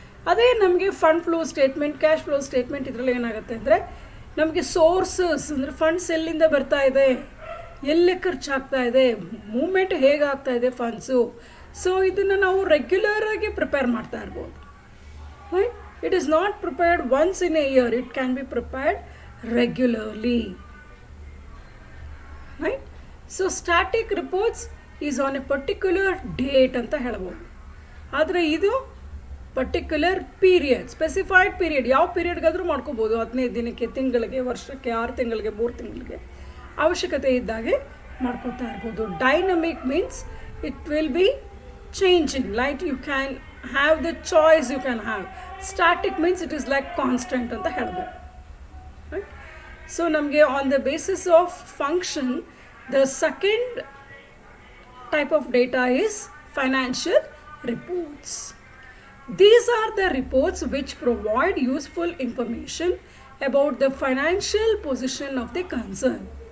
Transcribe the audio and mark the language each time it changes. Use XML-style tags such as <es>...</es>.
<kn>ಅದೇ ನಮಗೆ fund flow statement, cash flow statement ಇದರಲ್ಲಿ ಏನಾಗುತ್ತೆ ಅಂದರೆ ನಮಗೆ ಸೋರ್ಸಸ್ ಅಂದರೆ ಫಂಡ್ಸ್ ಎಲ್ಲಿಂದ ಬರ್ತಾ ಇದೆ, ಎಲ್ಲಿ ಖರ್ಚಾಗ್ತಾ ಇದೆ, ಮೂವ್ಮೆಂಟ್ ಹೇಗಾಗ್ತಾ ಇದೆ ಫಂಡ್ಸು. ಸೊ ಇದನ್ನು ನಾವು ರೆಗ್ಯುಲರಾಗಿ ಪ್ರಿಪೇರ್ ಮಾಡ್ತಾ ಇರ್ಬೋದು, right.</kn> <en>It is not prepared once in a year, it can be prepared regularly, right. So static reports is on a particular date</en> <kn>ಅಂತ ಹೇಳ್ಬೋದು. ಆದರೆ ಇದು ಪರ್ಟಿಕ್ಯುಲರ್ ಪೀರಿಯಡ್, ಸ್ಪೆಸಿಫೈಡ್ ಪೀರಿಯಡ್, ಯಾವ ಪೀರಿಯಡ್ಗಾದರೂ ಮಾಡ್ಕೋಬೋದು, 15 ದಿನಕ್ಕೆ, ತಿಂಗಳಿಗೆ, ವರ್ಷಕ್ಕೆ, 6 ತಿಂಗಳಿಗೆ, 3 ತಿಂಗಳಿಗೆ ಅವಶ್ಯಕತೆ ಇದ್ದಾಗೆ ಮಾಡ್ಕೊತಾ ಇರ್ಬೋದು.</kn> <en>Dynamic means it will be changing, like you can have the choice you can have. Static means it is like constant</en> <kn>ಅಂತ ಹೇಳ್ಬೋದು.</kn> <en>So ನಮಗೆ on the basis of function, the second type of data is financial reports. These are the reports which provide useful information about the financial position of the concern.</en>